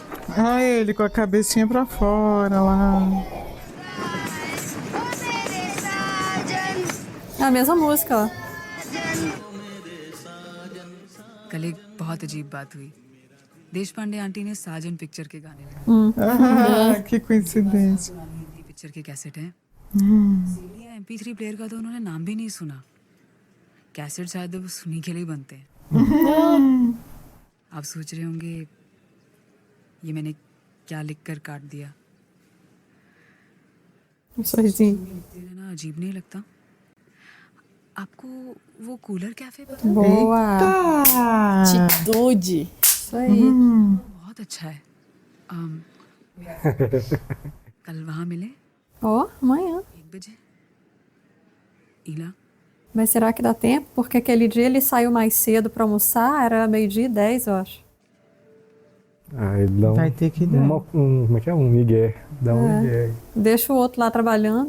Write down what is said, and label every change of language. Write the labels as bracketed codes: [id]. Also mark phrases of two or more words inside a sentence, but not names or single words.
[pt] Ah, ele com a cabecinha pra fora lá. É a mesma música, ó. [hi] कल एक बहुत अजीब बात हुई। देश पांडे आंटी ने साजन पिक्चर के गाने [pt] Ah, que coincidência. [hi] हिंदी पिक्चर के कैसेट हैं। [pt] Hum. [hi] सीडी या MP3 प्लेयर का तो उन्होंने नाम भी नहीं सुना। कैसेट शायद अब सुनी के लिए बनते हैं। आप सोच रहे होंगे ये मैंने क्या लिखकर काट दिया। [pt] Sorrisinho. [hi] ना अजीब नहीं लगता? आपको वो कूलर कैफे पता है? [pt] Boa. Atitude. Isso aí. [hi] बहुत अच्छा है। कल वहाँ मिले [pt] Ó, amanhã. [hi] 1 बजे। Ila, [pt] Mas será que dá tempo? Porque aquele dia ele saiu mais cedo pra almoçar, era 12h10, eu acho. Ah, ele dá Vai ter que dar. como é que é? Um migué. Dá um migué. Deixa o outro lá trabalhando.